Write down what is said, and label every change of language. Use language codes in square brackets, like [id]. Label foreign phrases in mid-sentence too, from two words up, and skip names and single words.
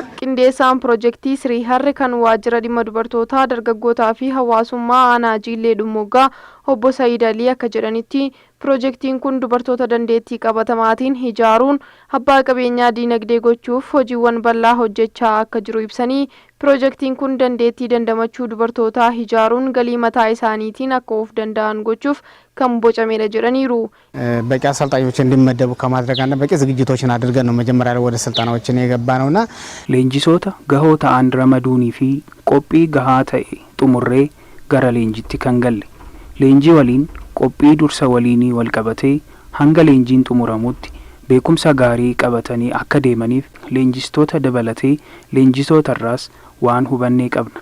[om] Qindeessaan piroojeektii Sirii Harri kan waajjira dhimma dubartootaa dargaggootaa fi hawaasummaa aanaa Jillee Dhumuggaa obbo Saayid Alii akka jedhanitti piroojeektiin kun dubartoota dandeettii qabatamaatiin ijaaruun abbaa qabeenyaa diinagdee gochuuf hojiiwwan bal'aa hojjechaa akka jiru ibsanii piroojeektiin kun dandeettii dandamachuu dubartootaa ijaaruun galii mataa isaaniitiin akka of danda'an gochuuf kan bocamedha jedhaniiru. [am] በቂ አሰልጣኞች እንዲመደቡ ከማድረግ እና በቂ ዝግጅቶችን አድርገን ነው መጀመሪያ ላይ ወደ ስልጠናዎችን የገባ ነውና [om] leenjisoota gahoo ta'an ramaduunii fi qophii gahaa ta'e xumurree gara leenjitti kan galle. Leenjii waliin qophii dursa waliinii wal qabatee hanga leenjiin xumuramutti beekumsa gaarii qabatanii akka deemaniif leenjistoota dabalatee leenjisootarraas waan hubannee qabna.